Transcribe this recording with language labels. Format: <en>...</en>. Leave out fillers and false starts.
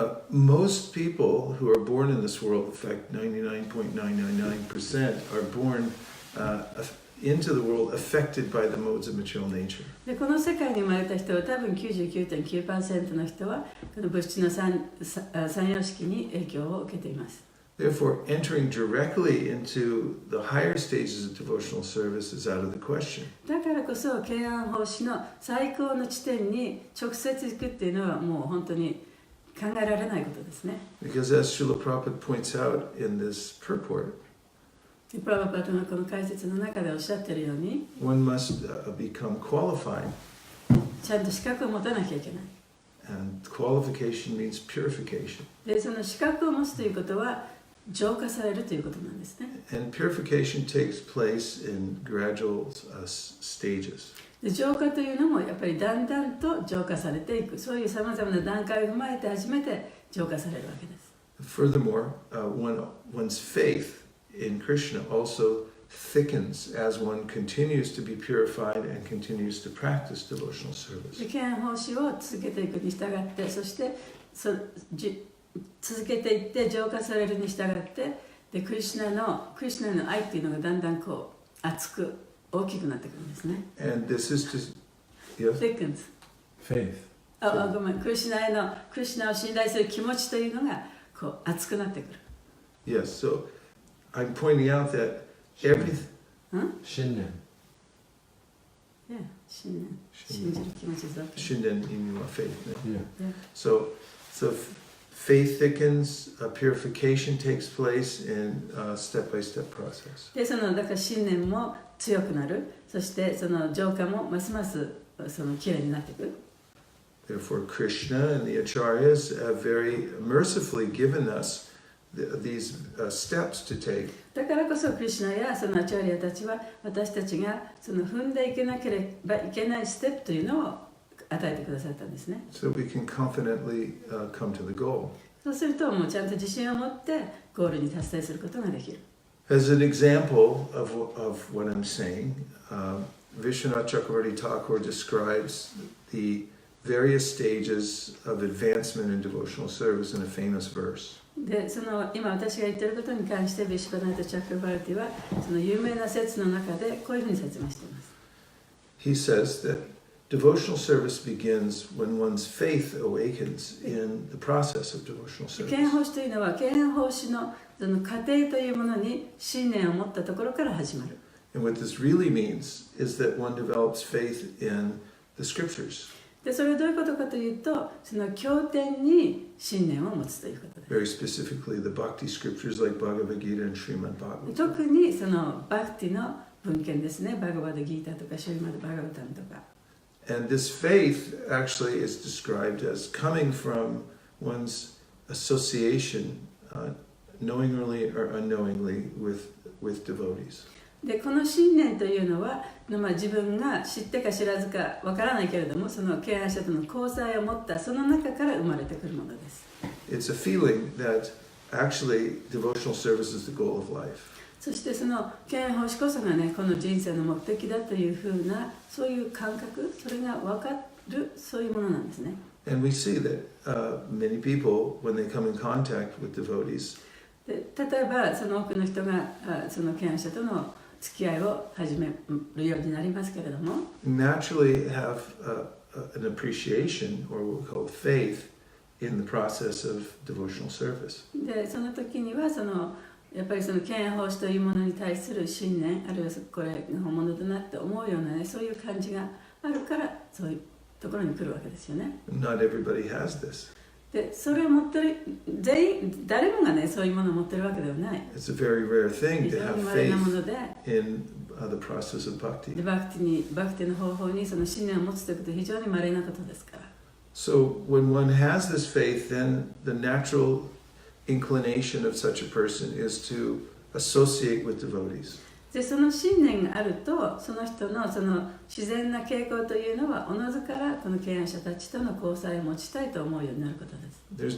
<en>Most people who are born in this world, in fact 99.999% are born into the world affected by the modes of material nature.</en> <ja>で、この世界に生まれた人は多分 99.9% の人はこの物質の三様式に影響を受けています。</ja> <en>Therefore, entering directly into the higher stages of devotional service is out of the question.</en> <ja>だからこそ敬愛奉仕の最高の地点に直接行くっていうのはもう本当に考えられないことですね。</ja> <en>Because as Srila Prabhupada points out in this purport,</en> <ja>プラバパトのこの解説の中でおっしゃっているように、</ja> <en>one must become qualified.</en> <ja>ちゃんと資格を持たなきゃいけない。</ja> <en>And qualification means purification.</en> <ja>で、その資格を持つということは浄化されるということなんですね。</ja> <en>And purification takes place in gradual stages.</en> <ja>で、浄化というのもやっぱりだんだんと浄化されていく、そういうさまざまな段階を踏まえて初めて浄化されるわけです。</ja> <en>Furthermore, one's faith in Krishna also thickens as one continues to be purified and continues to practice devotional service.</en> <ja>で、敬愛奉仕を続けていくに従って、そして続けていって浄化されるに従って、で、クリシュナの愛っていうのがだんだんこう熱く大きくなってくるんですね。</ja> <en>And this is to, yes? Thickens。 Faith.</en> <ja>ごめん、クリシュナを信頼する気持ちというのがこう熱くなってくる。</ja> <en>Yes, so I'm pointing out that everything.</en> <ja>信念。信じる気持ちだけ。</ja> <en>Shinden in your faith. Yeah. So faith thickens, purification takes place in a step-by-step process.</en> <ja>で、だから信念も強くなる。そしてその浄化もますますその綺麗になっていく。</ja> <en>Therefore, Krishna and the Acharyas have very mercifully given us these steps to take.</en> <ja>だからこそクリシュナやそのアチャリアたちは私たちがその踏んでいけなければいけないステップというのを与えてくださったんですね。</ja> <en>So we can confidently come to the goal.</en> <ja>そうするともうちゃんと自信を持ってゴールに達成することができる。</ja> <en>As an example of what I'm saying, Vishwanath Chakravarti Thakur describes the various stages of advancement in devotional service in a famous verse.</en> <ja>で、今私が言っていることに関してビシュバナータ・チャクラバルティはその有名な説の中でこういうふうに説明しています。</ja> <en>He says that devotional service begins when one's faith awakens in the process of devotional</en> <ja>敬愛</ja> <en>service.</en> <ja>奉仕というのは敬愛奉仕のその過程というものに信念を持ったところから始まる。</ja> <en>And what this really means is that one develops faith in the scriptures.</en> <ja>で、それはどういうことかというと、その経典に信念を持つということです。</ja> <en>Very specifically, the bhakti scriptures like Bhagavad Gita and Srimad Bhagavatam.</en> <ja>特にそのバクティの文献ですね、バガバダギータとかシュリマド・バガバタムとか。</ja> <en>And this faith actually is described as coming from one's association, knowingly or unknowingly, with devotees.</en> <ja>で、この信念というのは、自分が知ってか知らずかわからないけれども、その敬愛者との交際を持ったその中から生まれてくるものです。</ja> <en>It's a feeling that actually devotional service is the goal of life.</en> <ja>そしてその敬愛奉仕こそがね、この人生の目的だというふうな、そういう感覚、それが分かる、そういうものなんですね。</ja> <en>And we see that many people, when they come in contact with devotees,</en> <ja>で例えばその多くの人がその権威者との付き合いを始めるようになりますけれども、</ja> <en>naturally have an appreciation, or what we call faith, in the process of devotional service.</en> <ja>でその時にはやっぱりその権威奉仕というものに対する信念、あるいはこれが本物だなって思うようなね、そういう感じがあるからそういうところに来るわけですよね。</ja> <en>Not everybody has this.</en> <ja>でそれを持ってる全員誰もがねそういうものを持ってるわけではない。</ja> <en>It's a very rare</en> <ja>非</ja> <en>thing to</en> <ja>常</ja> <en>have</en> <ja>に稀なも</ja> <en>faith</en> <ja>ので、</ja> <en>in the process of</en> <ja>で</ja> <en>bhakti.</en> <ja>バクティの方法にその信念を持つということは非常に稀なことですから。</ja> <en>So when one has this faith, then the natural inclination of such a person is to associate with devotees.</en> <ja>でその信念があると、その人のその自然な傾向というのはおのずからこの敬愛者たちとの交際を持ちたいと思うようになることです。</ja>